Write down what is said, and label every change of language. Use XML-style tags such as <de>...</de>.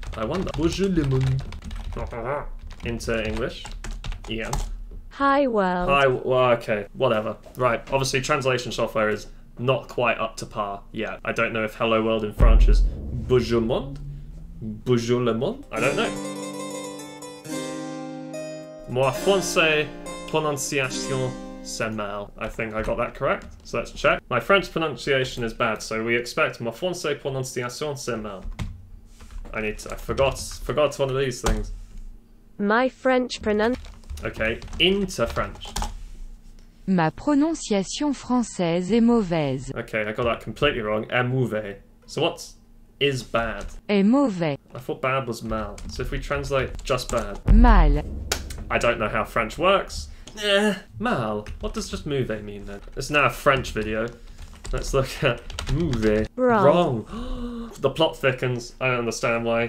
<en>I wonder.</en> <fr>Bonjour le monde.</fr> <en>Into English. Ian. Hi world. Hi, well, okay, whatever. Right, obviously translation software is not quite up to par yet. I don't know if hello world in French is</en> <fr>bonjour monde? Bonjour le monde?</fr> <en>I don't know.</en> <fr>Moi français prononciation c'est mal.</fr> <en>I think I got that correct, so let's check. My French pronunciation is bad, so we expect</en> <fr>moi français prononciation c'est mal.</fr> <en>I forgot one of these things. My French Okay, into French.</en> <fr>Ma prononciation française est mauvaise.</fr> <en>Okay, I got that completely wrong.</en> <fr>Est mauvais.</fr> <en>So what's is bad?</en> <fr>Est mauvais.</fr> <en>I thought bad was mal. So if we translate just bad.</en> <fr>Mal.</fr> <en>I don't know how French works. Mal. What does just mauvais mean then? It's now a French video. Let's look at mauvais. Wrong. The plot thickens. I don't understand why.</en>